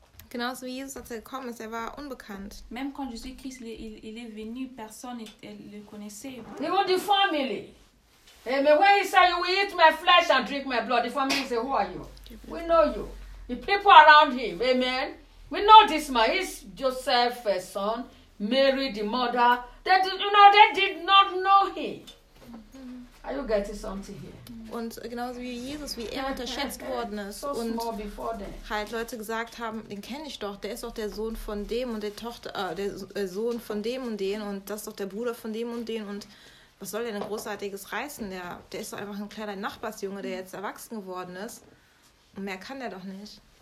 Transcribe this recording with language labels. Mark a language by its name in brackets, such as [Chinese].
[German] Genauso wie Jesus, als er gekommen ist, er war unbekannt. [French] Même quand Jésus-Christ il est venu, personne ne le connaissait. [English] Even the family. Amen. When he said, you will eat my flesh and drink my blood, the family said, who are you? We know you. The people around him, amen. We know this man is Joseph's son, Mary the mother. They did not know him. Are you getting something here? [German] Und genauso wie Jesus, wie er unterschätzt worden ist so und halt Leute gesagt haben, den kenne ich doch, der ist doch der Sohn von dem und der Tochter, der Sohn von dem und den und das ist doch der Bruder von dem und den und was soll der denn Großartiges reißen? Der ist doch einfach ein kleiner Nachbarsjunge, der jetzt erwachsen geworden ist und mehr kann der doch nicht.